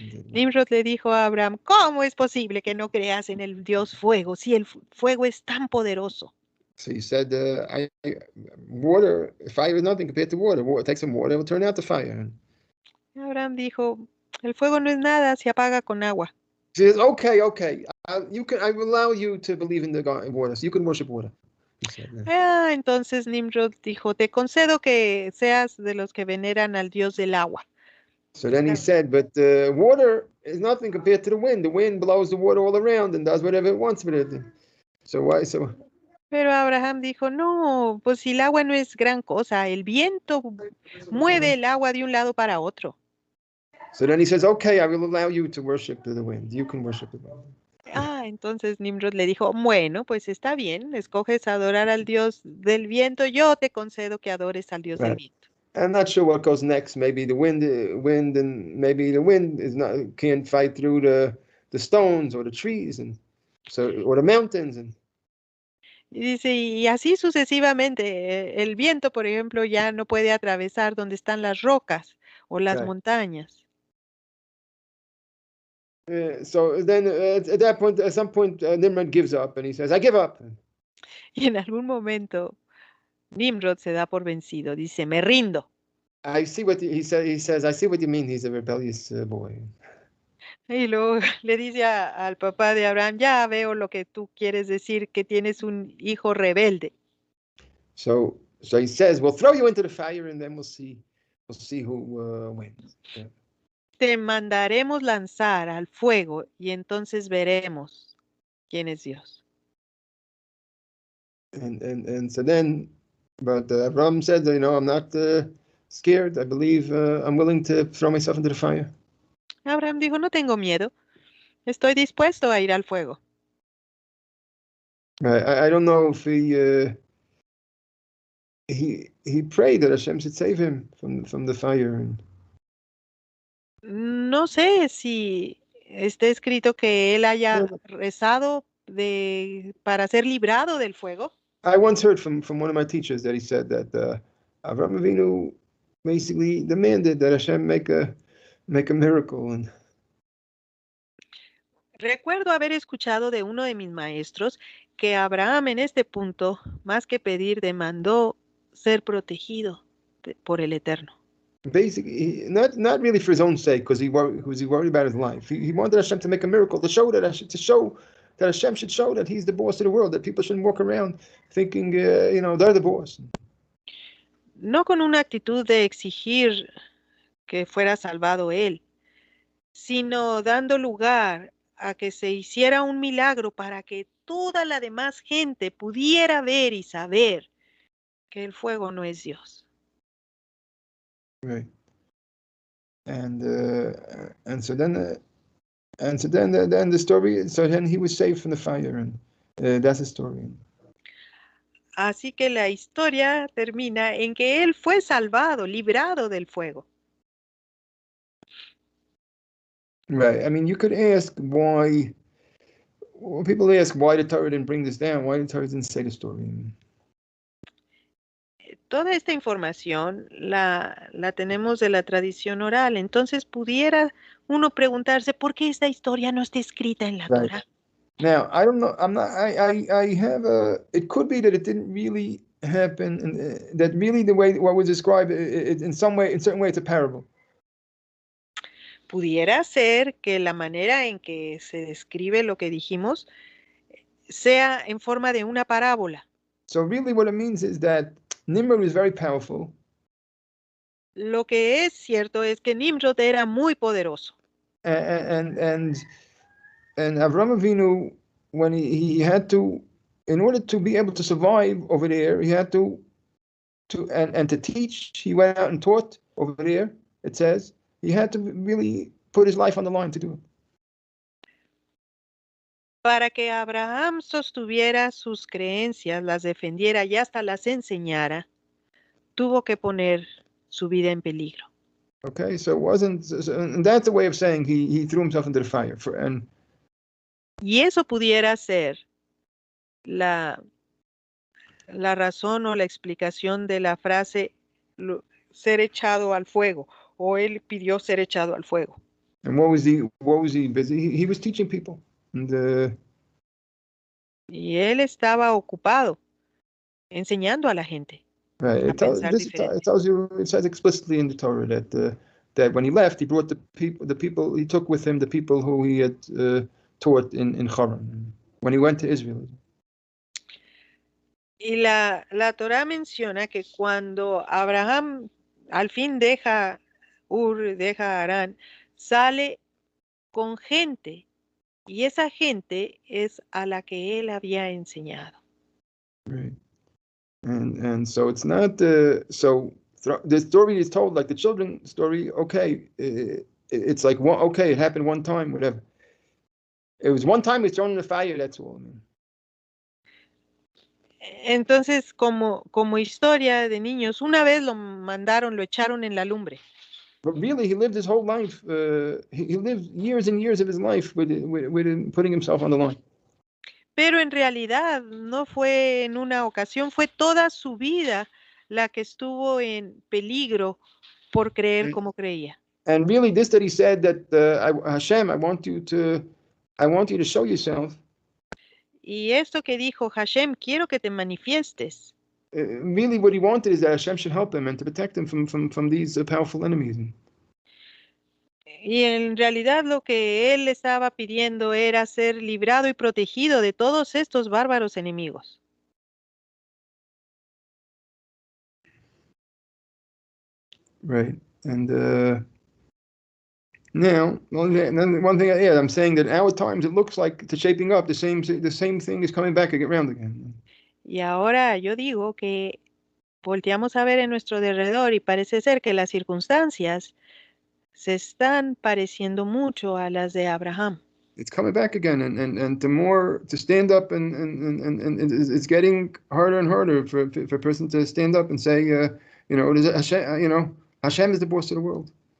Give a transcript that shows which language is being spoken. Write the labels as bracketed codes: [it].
[es] Nimrod le dijo a Abraham, ¿cómo es posible que no creas en el Dios fuego si el fuego es tan poderoso? [en] So he said, water, fire is nothing compared to water. Take some water, it will turn out the fire. [es] Abraham dijo, el fuego no es nada, se apaga con agua. [en] He says, okay. I will allow you to believe in the God in water, so you can worship water. [es] Entonces Nimrod dijo, te concedo que seas de los que veneran al Dios del agua. [en] So then he said, but water is nothing compared to the wind. The wind blows the water all around and does whatever it wants with it. So why? So. [es] Pero Abraham dijo, no, pues si el agua no es gran cosa, el viento mueve el agua de un lado para otro. [en] So then he says, okay, I will allow you to worship the wind. You can worship the wind. [es] Entonces Nimrod le dijo, bueno, pues está bien, escoges adorar al Dios del viento, yo te concedo que adores al Dios del viento. [en] I'm not sure what goes next. Maybe the wind and maybe the wind can't fight through the stones or the trees or the mountains [es] Y dice, y así sucesivamente, el viento, por ejemplo, ya no puede atravesar donde están las rocas o las montañas. [en] So then at some point, Nimrod gives up and he says, I give up. [es] Y en algún momento, Nimrod se da por vencido, dice, me rindo. [en] I see what he says, I see what you mean, he's a rebellious boy. [es] Y luego le dice al papá de Abraham, ya veo lo que tú quieres decir, que tienes un hijo rebelde. [en] So he says, we'll throw you into the fire and then we'll see who wins. Yeah. [es] Te mandaremos lanzar al fuego y entonces veremos quién es Dios. [en] And so then, but Abraham said, I'm not scared. I believe I'm willing to throw myself into the fire. [es] Abraham dijo, no tengo miedo. Estoy dispuesto a ir al fuego. [en] I don't know if he prayed that Hashem should save him from the fire. [es] No sé si está escrito que él haya rezado para ser librado del fuego. [en] I once heard from one of my teachers that he said that Avraham Avinu basically demanded that Hashem make a miracle, and [es] Recuerdo haber escuchado de uno de mis maestros que Abraham en este punto, más que pedir, demandó ser protegido por el Eterno. [en] basically not really for his own sake, because he worried about his life. He wanted Hashem to make a miracle to show that Hashem should show that he's the boss of the world, that people shouldn't walk around thinking they're the boss. [es] No con una actitud de exigir que fuera salvado él, sino dando lugar a que se hiciera un milagro para que toda la demás gente pudiera ver y saber que el fuego no es Dios. [en] Right. And so then the story. So then he was saved from the fire, and that's the story. [es] Así que la historia termina en que él fue salvado, librado del fuego. [en] Right. I mean, you could ask why. Well, people ask why the Torah didn't bring this down. Why the Torah didn't say the story. [es] Toda esta información la tenemos de la tradición oral. Entonces pudiera uno preguntarse por qué esta historia no está escrita en la [en] Right. [es] Torah. [en] Now, I don't know. I'm not. I have a. It could be that it didn't really happen, and that really the way what was described, in certain way, it's a parable. [es] Pudiera ser que la manera en que se describe lo que dijimos sea en forma de una parábola. [en] So really, what it means is that Nimrod was very powerful. [es] Lo que es cierto es que Nimrod era muy poderoso. [en] And Avraham Avinu, when he had to, in order to be able to survive over there, he had to teach. He went out and taught over there. It says he had to really put his life on the line to do it. [es] Para que Abraham sostuviera sus creencias, las defendiera y hasta las enseñara, tuvo que poner su vida en peligro. [en] Okay, so it wasn't, and that's a way of saying he threw himself into the fire. [es] Y eso pudiera ser la razón o la explicación de la frase ser echado al fuego, o él pidió ser echado al fuego. [en] And what was he busy? He was teaching people. And [es] y él estaba ocupado enseñando a la gente. [en] Right. It tells you, it says explicitly in the Torah that when he left, he brought the people he took with him, the people who he had taught in Haran when he went to Israel. [es] Y la Torah menciona que cuando Abraham al fin deja Harán, sale con gente, y esa gente es a la que él había enseñado. [en] Right. And so it's not so the story is told like the children's story. Okay, it's like okay, it happened one time, whatever. It was one time. It's thrown in the fire. That's all. I mean. [es] Entonces, como historia de niños, una vez lo echaron en la lumbre. [en] But really, he lived his whole life. He lived years and years of his life with putting himself on the line. [es] Pero en realidad no fue en una ocasión, fue toda su vida la que estuvo en peligro por creer como creía. [en] And really, this that he said that Hashem, I want you to show yourself. [es] Y esto que dijo Hashem, quiero que te manifiestes. [en] Really, what he wanted is that Hashem should help him and to protect him from these powerful enemies. [es] Y en realidad lo que él estaba pidiendo era ser librado y protegido de todos estos bárbaros enemigos. [en] Right. And now, one thing, I'm saying that our times it looks like it's shaping up. The same thing is coming back around again. [es] Y ahora yo digo que volteamos a ver en nuestro derredor y parece ser que las circunstancias se están pareciendo mucho a las de Abraham. [en] It's coming back again, and the more to stand up, and it's getting harder and harder for a person to stand up and say, Hashem, Hashem is the boss of the world.